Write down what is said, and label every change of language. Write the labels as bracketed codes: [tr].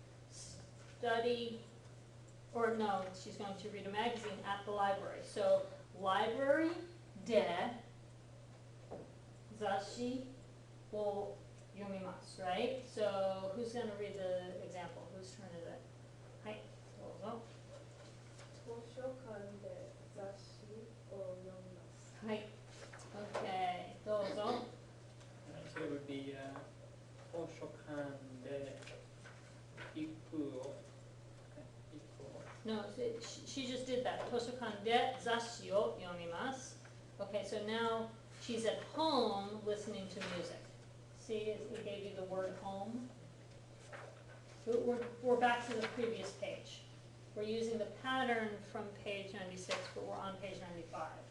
[en] study, or no, she's going to read a magazine at the library. So, library [ja] de zashi wo yomimasu, [en] right? So, who's going to read the example? Whose turn is it? [ja] Hai, dozo. 図書館で雑誌を読みます。はい。Okay, どうぞ。 [en] So it would be [ja] 図書館で行くを [en] No, she just did that. [ja] 図書館で雑誌を読みます. [en] Okay, so now she's at home listening to music. See, it gave you the word home. We're back to the previous page. We're using the pattern from page 96, but we're on page 95.